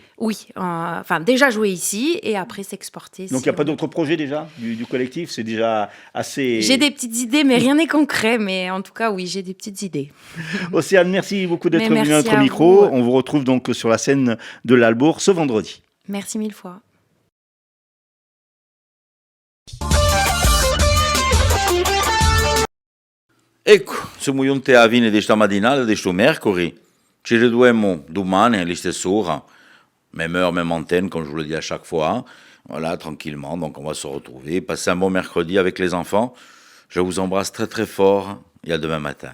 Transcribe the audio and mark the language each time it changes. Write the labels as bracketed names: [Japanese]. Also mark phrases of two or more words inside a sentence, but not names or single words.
[French] Oui, déjà jouer ici et après s'exporter. Donc, il n'y a pas d'autres projets déjà du collectif ? C'est déjà assez... J'ai des petites idées, mais rien n'est concret. Mais en tout cas, oui, j'ai des petites idées. Océane, merci beaucoup d'être venue à notre micro. On vous retrouve donc sur la scène de l'Albor ce vendredi. Merci mille fois. [Italian] Ecco, siamo giunti alla fine di stamattinata, di sto mercoledì. Ci ritroviamo domani alle stesse ore, [French] même heure, même antenne, comme je vous le dis à chaque fois. Voilà, tranquillement, donc on va se retrouver. Passez un bon mercredi avec les enfants. Je vous embrasse très très fort et à demain matin.